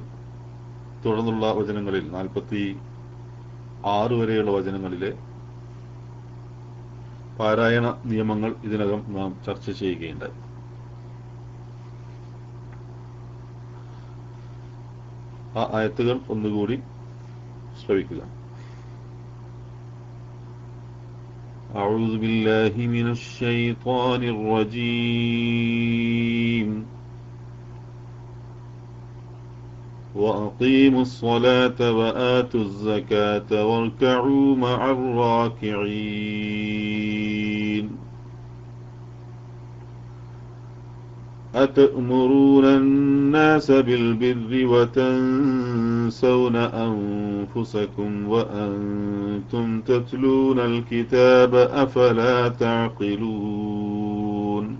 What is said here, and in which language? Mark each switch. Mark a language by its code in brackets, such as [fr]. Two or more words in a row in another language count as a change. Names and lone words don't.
[ml] തുടർന്നുള്ള വചനങ്ങളിൽ 46 വരെയുള്ള വചനങ്ങളിലെ പാരായണ നിയമങ്ങൾ ഇതിനകം നാം ചർച്ച ചെയ്യുകയുണ്ടായി. ആ ആയത്തുകൾ ഒന്നുകൂടി ശ്രവിക്കുക. [ar] أعوذ بالله من الشيطان الرجيم وأقيموا الصلاة وآتوا الزكاة واركعوا مع الراكعين أتأمرون الناس بالبر وتنسون أنفسكم وأنتم تتلون الكتاب أفلا تعقلون